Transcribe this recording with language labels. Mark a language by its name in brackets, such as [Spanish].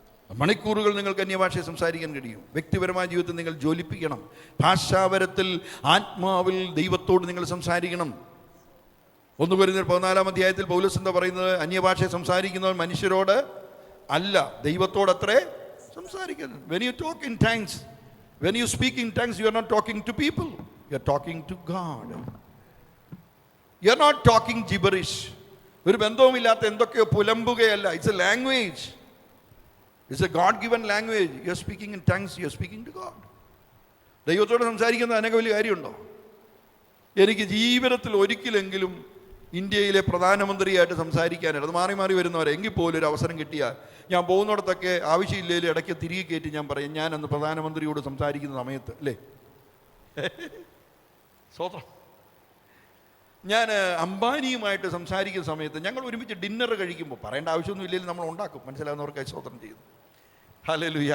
[Malayalam] മണിക്കൂറുകൾ നിങ്ങൾക്ക് അന്യഭാഷയെ സംസാരിക്കാൻ കഴിയും. വ്യക്തിപരമായ ജീവിതത്തിൽ നിങ്ങൾ ജ്വലിപ്പിക്കണം. ഭാഷാപരത്തിൽ ആത്മാവിൽ ദൈവത്തോട് നിങ്ങൾ സംസാരിക്കണം. 1 കൊരിന്ത്യർ 14-ാം അധ്യായത്തിൽ പൗലോസ് എന്താ പറയുന്നത്? അന്യഭാഷയെ സംസാരിക്കുന്നവർ മനുഷ്യരോട് അല്ല, ദൈവത്തോടത്രേ സംസാരിക്കുന്നത്. [English] When you talk in tongues, when you speak in tongues, you are not talking to people, you are talking to God. You are not talking gibberish. [Malayalam] ഒരു ബന്ധവുമില്ലാത്ത എന്തൊക്കെയോ പുലമ്പുകയല്ല. [English] It's a language. It's a God given language. You are speaking in tongues, you are speaking to God. [Malayalam] ദൈവത്തോട് സംസാരിക്കുന്നത് അതിനൊക്കെ വലിയ കാര്യമുണ്ടോ? എനിക്ക് ജീവിതത്തിൽ ഒരിക്കലെങ്കിലും ഇന്ത്യയിലെ പ്രധാനമന്ത്രിയായിട്ട് സംസാരിക്കാനായിട്ട്, അത് മാറി മാറി വരുന്നവരെ, എങ്കിൽ പോലും ഒരു അവസരം കിട്ടിയാൽ ഞാൻ പോകുന്നിടത്തൊക്കെ ആവശ്യമില്ലെങ്കിലും ഇടയ്ക്ക് തിരികെ കയറ്റി ഞാൻ പറയും, ഞാൻ അന്ന് പ്രധാനമന്ത്രിയോട് സംസാരിക്കുന്ന സമയത്ത്, അല്ലേ, സ്വതന്ത്രം, ഞാൻ അംബാനിയുമായിട്ട് സംസാരിക്കുന്ന സമയത്ത്, ഞങ്ങൾ ഒരുമിച്ച് ഡിന്നർ കഴിക്കുമ്പോൾ, പറയേണ്ട ആവശ്യമൊന്നും ഇല്ലെങ്കിലും നമ്മൾ ഉണ്ടാക്കും, മനസ്സിലാവുന്നവർക്കായി സ്വതന്ത്രം ചെയ്യുന്നു. ഹല്ലേലൂയ.